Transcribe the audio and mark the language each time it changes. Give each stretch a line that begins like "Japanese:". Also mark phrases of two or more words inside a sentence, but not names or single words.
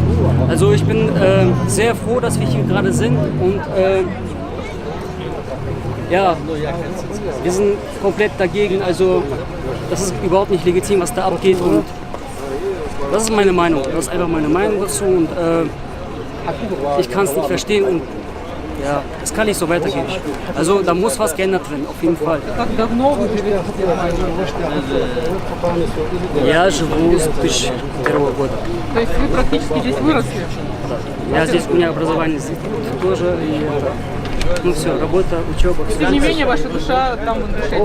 German: Also ich bin sehr froh, dass wir hier gerade sind und ja, wir sind komplett dagegen. Also das ist überhaupt nicht legitim, was da abgeht und das ist meine Meinung. Das ist einfach meine Meinung dazu und ich kann es nicht verstehen und ja, es kann nicht so weitergehen. Also da muss was geändert werden, auf jeden Fall.
Russian: Я живу с 2001 года. То есть вы практически здесь выросли? Я здесь, у меня образование здесь тоже, и ну все, работа, учеба. Тем не менее, ваша душа там в душе.